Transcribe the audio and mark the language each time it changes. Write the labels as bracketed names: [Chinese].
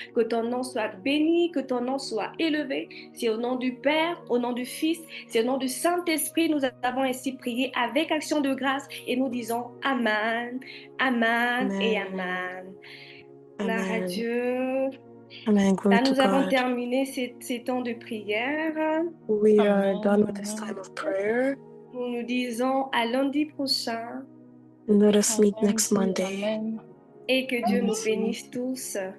[French] Que ton nom soit béni, que ton nom soit élevé. C'est au nom du Père, au nom du Fils, c'est au nom du Saint-Esprit, nous avons ainsi prié avec action de grâce et nous disons Amen, Amen, et Amen. Gloire à Dieu. Amen. Là, nous avons terminé ces temps de prière. [English] We are done with this time of prayer. [French] Nous nous disons à lundi prochain. [English] Let us meet next Monday. Amen. [French] Et que Dieu nous bénisse tous.